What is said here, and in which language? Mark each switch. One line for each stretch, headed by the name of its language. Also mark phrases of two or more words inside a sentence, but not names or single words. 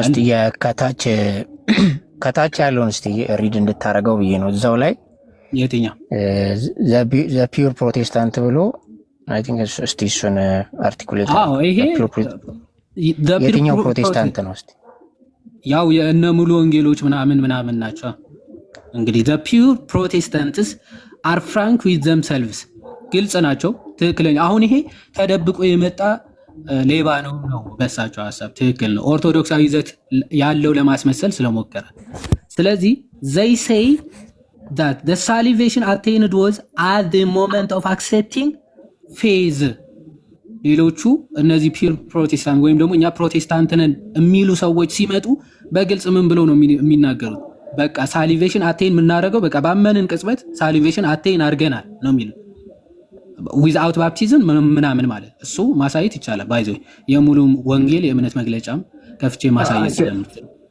Amharic: እስቲ ከታች ያለውን እስቲ ሪድ እንድታረገው ብዬ ነው። እዛው ላይ የትኛው
English: the pure Protestant
Amharic: ብሎ
English: I think
Amharic: እስቲ እሱን አርቲኩሌት ይሄ የትኛው ፕሮቴስታንት ነው? እስቲ ያው የእነ ሙሉ ወንጌሎች ምናምን ናቸው። እንግዲህ
English: the pure Protestants are frank with themselves
Amharic: ግልጽ ናቸው፣ ትክክለኛ። አሁን ይሄ ተደብቆ የመጣ ሌባ ነው በሳቸው ሐሳብ ትክክል ነው፣ ኦርቶዶክሳዊ ይዘት ያለው ለማስመሰል ስለሞከረ። ስለዚህ
English: they say that the salvation attained was at the moment of accepting faith።
Amharic: ሌሎቹ እነዚህ ፒር ፕሮቴስታንት ወይም ደግሞ እኛ ፕሮቴስታንት ነን የሚሉ ሰዎች ሲመጡ በግልጽ ምን ብለው ነው የሚናገሩት? በቃ
English: salvation attain
Amharic: የምናደርገው በቃ ባመንን ቅጽበት
English: salvation attain
Amharic: አድርገናል ነው የሚሉ
English: without baptism
Amharic: ምናምን ማለት እሱ ማሳየት ይቻላል። ባይዘ የሙሉ ወንጌል የእምነት መግለጫም ከፍቼ ማሳየት ስለምትል